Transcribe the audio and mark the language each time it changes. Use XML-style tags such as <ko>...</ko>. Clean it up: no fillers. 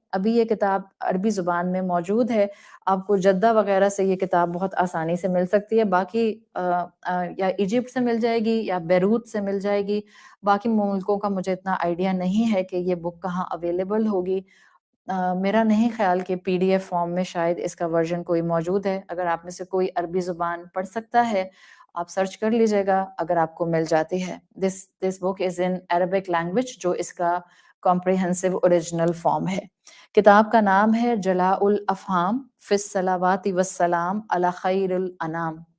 <ur>ابھی یہ کتاب عربی زبان میں موجود ہے، آپ کو جدہ وغیرہ سے یہ کتاب بہت آسانی سے مل سکتی ہے، باقی یا ایجپٹ سے مل جائے گی یا بیروت سے مل جائے گی. باقی ملکوں کا مجھے اتنا آئیڈیا نہیں ہے کہ یہ بک کہاں اویلیبل ہوگی. میرا نہیں خیال کہ پی ڈی ایف فارم میں شاید اس کا ورژن کوئی موجود ہے. اگر آپ میں سے کوئی عربی زبان پڑھ سکتا ہے آپ سرچ کر لیجئے گا اگر آپ کو مل جاتی ہے.</ur> <en>This book is in Arabic language</en> <ur>جو اس کا</ur> <en>comprehensive original form ہے.</en> <ur>کتاب کا نام ہے جلاء الافہام فی الصلوات والسلام علی خیر الانام.</ur>